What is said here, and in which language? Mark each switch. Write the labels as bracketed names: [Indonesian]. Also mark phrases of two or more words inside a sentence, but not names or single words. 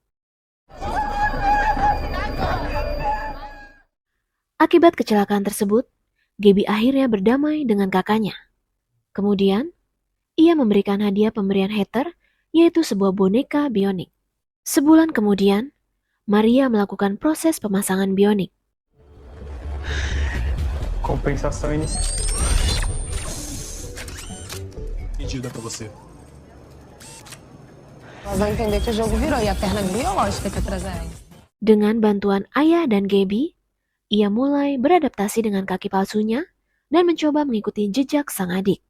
[Indonesian] Akibat kecelakaan tersebut, Gaby akhirnya berdamai dengan kakaknya. Kemudian, ia memberikan hadiah pemberian Heather, yaitu sebuah boneka bionik. Sebulan kemudian, Maria melakukan proses pemasangan bionik. [Portuguese] Compensação inicial. Medida pra você. Elas vão entender que o jogo virou e a perna biológica que atrás é essa. [Indonesian] Dengan bantuan ayah dan Gaby, ia mulai beradaptasi dengan kaki palsunya dan mencoba mengikuti jejak sang adik.